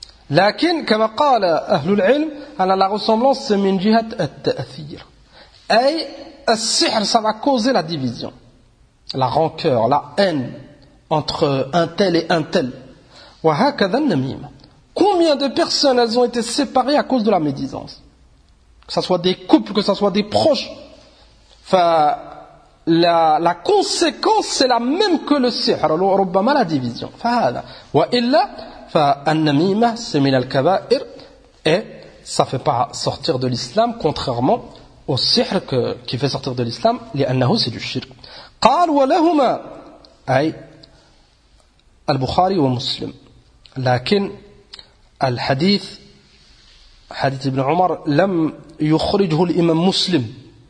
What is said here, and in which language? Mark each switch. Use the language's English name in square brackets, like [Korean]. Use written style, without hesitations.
[Arabic] لكن كما قال أهل العلم أن [French] la ressemblance c'est [Arabic] من جهة التأثير أي السحر [French] ça va causer la division la rancœur la haine entre un tel et un tel [Arabic] وهكذا النميمة [French] combien de personnes elles ont été séparées à cause de la médisance que ce soit des couples que ce soit des proches enfin La conséquence, c'est la même que le sihr, ربما la division. [Arabic] فهذا. وإلا فالنميمة [French] c'est [Arabic] من الكبائر [French] et ça ne fait pas sortir de l'islam, contrairement au sihr qui fait sortir de l'islam, [Arabic] لأنه [French] c'est du shirk. [Arabic] قال ولهما أي البخاري ومسلم. لكن الحديث حديث ابن عمر لم يخرجه الإمام مسلم.